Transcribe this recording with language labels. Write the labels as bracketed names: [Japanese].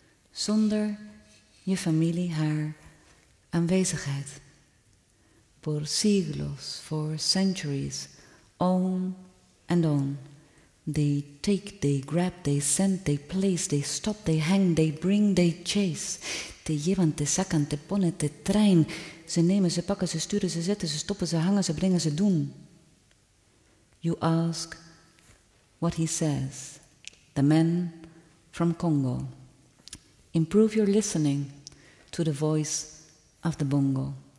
[Dutch] Zonder je familie haar aanwezigheid. [Spanish] Por siglos, [English] for centuries, on and on. They take, they grab, they send, they place, they stop, they hang, they bring, they chase. [Spanish] Te llevan, te sacan, te ponen, te traen. [Dutch] Ze nemen, ze pakken, ze sturen, ze zetten, ze stoppen, ze hangen, ze brengen, ze doen. [English] You ask what he says, the man from Congo. Improve your listening to the voice of the bongo.